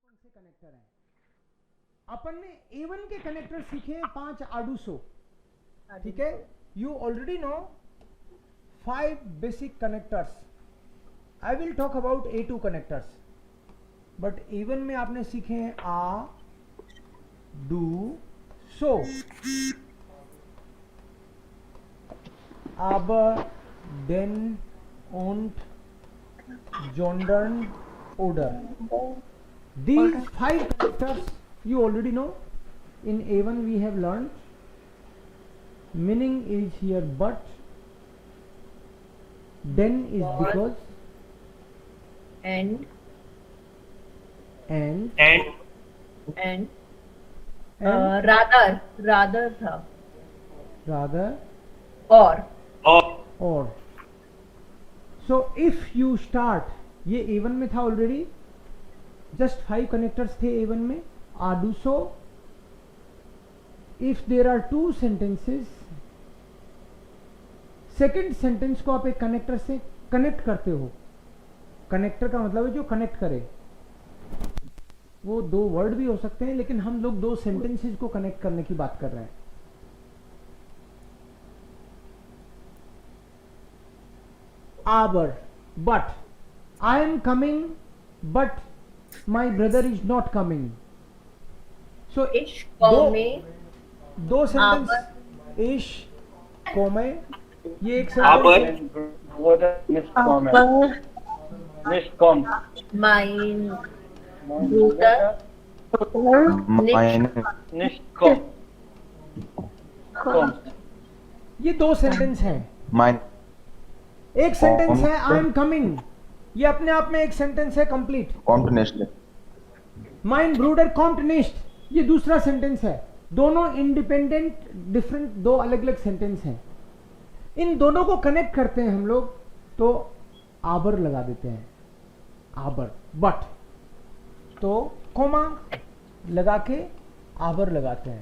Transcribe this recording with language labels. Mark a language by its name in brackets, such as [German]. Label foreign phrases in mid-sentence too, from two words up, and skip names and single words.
[Hindi] कनेक्टर हैं। अपन ने A1 के कनेक्टर सीखे 5 आर्डुसो, ठीक है। [English] You already know 5 basic connectors. I will talk about A2 connectors, but [Hindi] A1 में आपने सीखे हैं आ, डू, सो, [German] aber, denn, und, sondern, oder. [English] These 5 connectors you already know. In A1 we have learned. Meaning is here but, then is because, and rather था, rather, or. So if you start, [Hindi] ये A1 में था ऑलरेडी, [English] just 5 connectors [Hindi] थे A1 में, आर्डुसो। [English] If there are 2 sentences, second sentence [Hindi] को आप एक कनेक्टर से कनेक्ट करते हो। कनेक्टर का मतलब है जो कनेक्ट करे। वो 2 वर्ड भी हो सकते हैं, लेकिन हम लोग 2 सेंटेंसेस को कनेक्ट करने की बात कर रहे हैं। [German] Aber, [English] but, I am coming, but my brother is not coming. So [German] ich komme, [Hindi] दो सेंटेंस, [German] ich komme, [Hindi] ये एक सेंटेंस। [German] mein Bruder nicht kommt. [Hindi] ये 2 सेंटेंस हैं। एक सेंटेंस है [English] I am coming, [Hindi] ये अपने आप में एक सेंटेंस है कंप्लीट। [German] kommt nicht. mein Bruder kommt nicht, [Hindi] ये दूसरा सेंटेंस है। दोनों [English] independent different [Hindi] 2 अलग अलग सेंटेंस हैं। इन दोनों को कनेक्ट करते हैं हम लोग तो आबर लगा देते हैं, आबर। बट तो कोमा लगा के आबर लगाते हैं।